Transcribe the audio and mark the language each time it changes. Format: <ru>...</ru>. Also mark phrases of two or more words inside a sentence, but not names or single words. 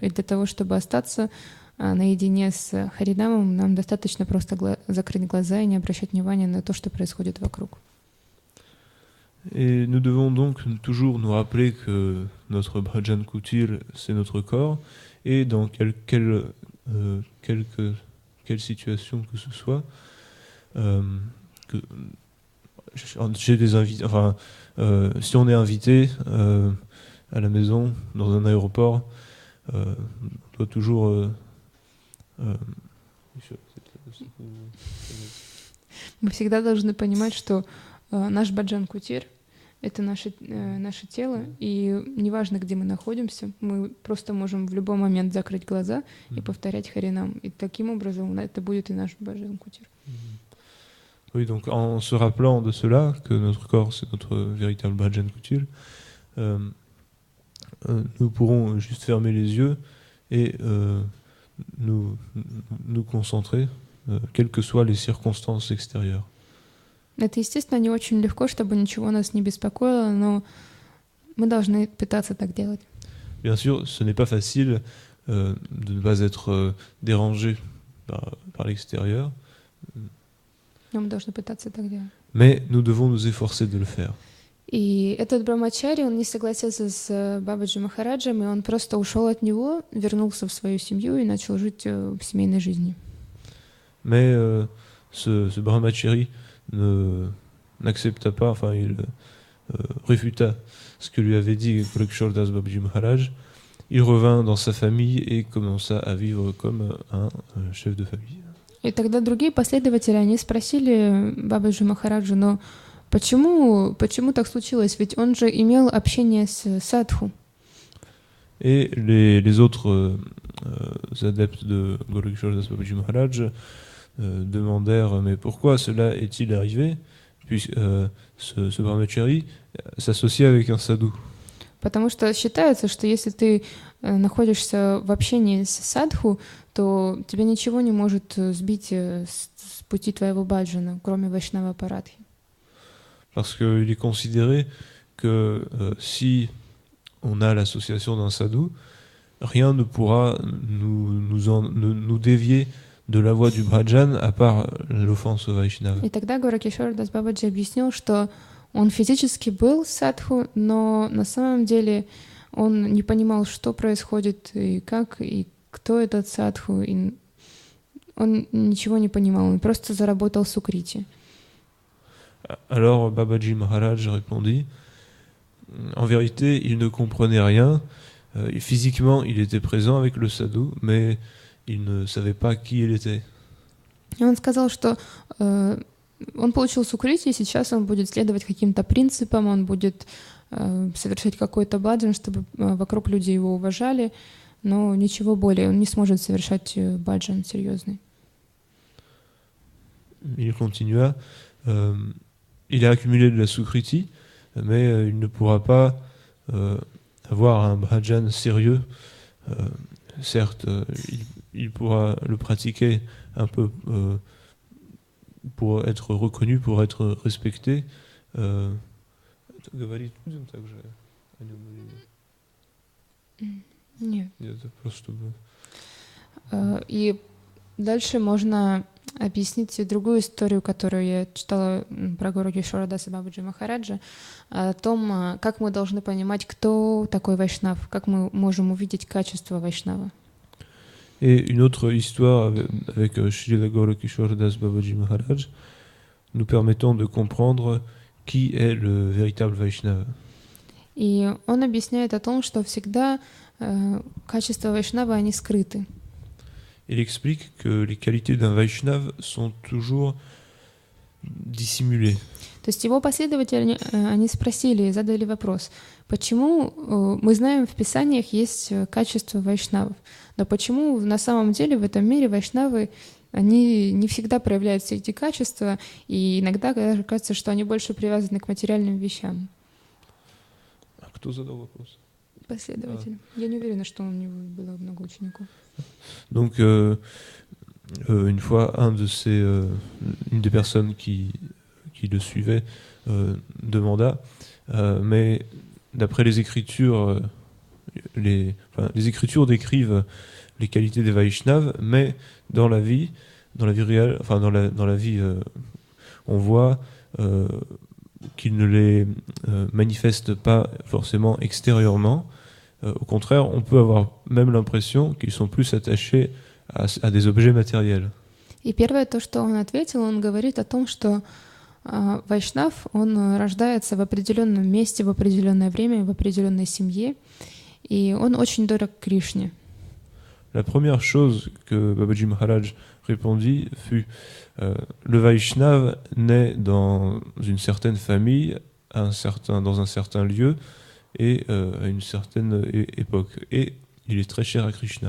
<ru>И для того, чтобы остаться наедине с Харинамом, нам достаточно просто закрыть глаза и не обращать внимания на то, что происходит вокруг.</ru> <fr>Et nous devons donc toujours nous rappeler que notre bhajan kutir, c'est notre corps, et dans quelle situation que ce soit, j'ai des invités, enfin, si on est invité à la maison, dans un aéroport, on doit toujours</fr> <ru>Мы всегда должны понимать, что наш баджан-кутир — это наше тело, и неважно, где мы находимся, мы просто можем в любой момент закрыть глаза и повторять Харинам. И таким образом это будет и наш баджан-кутир.</ru> <fr>Oui, donc en se rappelant de cela, que notre corps c'est notre véritable bhajan kutir, nous pourrons juste fermer les yeux et nous concentrer, quelles que soient les circonstances extérieures.</fr> <ru>Это, естественно, не очень легко, чтобы ничего нас не беспокоило, но мы должны пытаться так делать.</ru> <fr>Bien sûr, ce n'est pas facile de ne pas être dérangé par l'extérieur.</fr> <ru>Но мы должны пытаться так делать.</ru> <fr>Mais nous devons nous efforcer de le faire.</fr> <ru>И этот Брамачари, он не согласился с Бабаджи Махараджем, и он просто ушел от него, вернулся в свою семью и начал жить в семейной жизни.</ru> <fr>Mais ce Brahmachari n'accepta pas, enfin il réfuta ce que lui avait dit Golokishore Das Babaji Maharaj. Il revint dans sa famille et commença à vivre comme un chef de famille.</fr> <ru>И тогда другие последователи, они спросили Бабаджи Махараджа, но почему так случилось? Ведь он же имел общение с садху.</ru> <fr>Et les autres adeptes de Golokishore Das Babaji Maharaj demandèrent mais pourquoi cela est-il arrivé, puisque ce Brahmachari s'associait avec un sadhu.</fr> <ru>Потому что считается, что если ты находишься в общении с садху, то тебя ничего не может сбить с пути твоего баджана, кроме вайшнава парадхи.</ru> <fr>Parce qu'il est considéré que si on a l'association d'un sadhu, rien ne pourra nous dévier de la voie du bhajan, à part l'offense au Vaishnava.</fr> <ru>И тогда Горакишор Дас Бабаджи объяснил, что он физически был садху, но на самом деле он не понимал, что происходит, и как, и кто этот садху, и он ничего не понимал, он просто заработал сукрити.</ru> <fr>Alors Babaji Maharaj répondit, en vérité, il ne comprenait rien, physiquement il était présent avec le sadhu, mais il ne savait pas qui il était.</fr> <ru>И он сказал, что он получил сукрити, и сейчас он будет следовать каким-то принципам, он будет совершить какой-то баджан, чтобы вокруг люди его уважали, но ничего более, он не сможет совершать баджан серьезный.</ru> <fr>Il continua, il a accumulé de la sukriti, mais il ne pourra pas avoir un bhajan sérieux certes, il pourra le pratiquer un peu pour être reconnu, pour être respecté.</fr> <ru>Говорить будем также о нем или Нет. нет? Это просто И дальше можно объяснить другую историю, которую я читала про Гуру Кишора Даса Бабаджи Махараджа, о том, как мы должны понимать, кто такой вайшнав, как мы можем увидеть качество вайшнава.</ru> <fr>Et une autre histoire avec Srila Gaura-Kishora Das Babaji Maharaj nous permettant de comprendre qui est le véritable Vaishnava.</fr> <ru>И он объясняет о том, что всегда качества вайшнава, они скрыты.</ru> <fr>Il explique que les qualités d'un Vaishnava sont toujours dissimulées.</fr> <ru>То есть его последователи, они спросили, задали вопрос, почему мы знаем, в Писаниях есть качества вайшнавов, но почему на самом деле в этом мире вайшнавы, они не всегда проявляют все эти качества, и иногда даже кажется, что они больше привязаны к материальным вещам. А кто задал вопрос? Последователь. Я не уверена, что у него было много учеников.</ru> <fr>Donc, une fois, une des personnes qui le suivait demanda, mais d'après les Écritures, les Écritures décrivent les qualités des Vaishnavas, mais dans la vie réelle, enfin dans la vie, on voit qu'ils ne les manifestent pas forcément extérieurement. Au contraire, on peut avoir même l'impression qu'ils sont plus attachés à des objets matériels.</fr> <ru>И первое, то, что он ответил, он говорит о том, что вайшнав, он рождается в определенном месте, в определенное время, в определенной семье, и он очень дорог Кришне.</ru> <fr>La première chose que Babaji Maharaj répondit fut le Vaishnava naît dans une certaine famille, dans un certain lieu et à une certaine époque. Et il est très cher à Krishna.</fr>